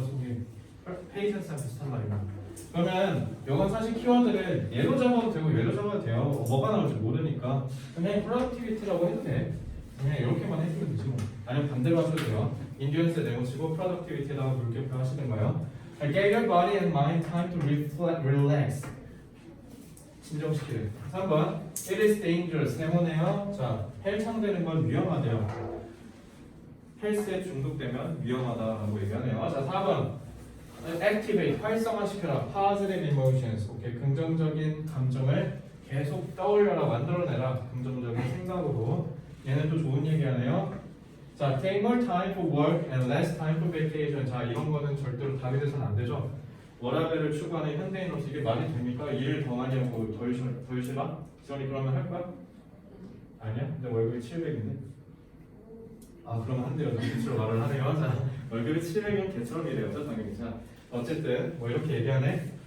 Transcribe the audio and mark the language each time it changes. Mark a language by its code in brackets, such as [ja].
[ko] 속이 patience랑 비슷한 말입니다. 그러면 이건 사실 키워드를 얘로 잡아도 되고 얘로 잡아도 돼요. 뭐가 나올지 모르니까 그냥 productivity라고 해도 돼. 그냥 이렇게만 해주면 되지 뭐. 아니면 반대로 하셔도 돼요. Endurance에 네모치고 productivity에다가 물결표 하시는거예요. [en] Give your body and mind time to relax. [ko] 진정시키래. 3번 [en] It is dangerous. [ko] 네모네요. 자, 헬창되는 건 위험하대요. 헬스에 중독되면 위험하다라고 얘기하네요. 자, 4번 Activate. 활성화시켜라. [en] Positive emotions. [ko] 오케이. 긍정적인 감정을 계속 떠올려라. 만들어내라. 긍정적인 생각으로. 얘는 또 좋은 얘기하네요. 자, [en] take more time for work and less time for vacation. [ko] 자, 이런 거는 절대로 답이 돼서는 안 되죠. 워라밸을 추구하는 현대인으로서 이게 말이 됩니까? 일을 더 많이 하고 덜 쉬라? 지원이 그러면 할 거야? 아니야? 근데 월급이 700인데? 아, 그러면 안 돼요. 개처럼 말을 하네요. 자, 월급이 700이면 개처럼이래요. 당연히. 자, 어쨌든 뭐 이렇게 얘기하네.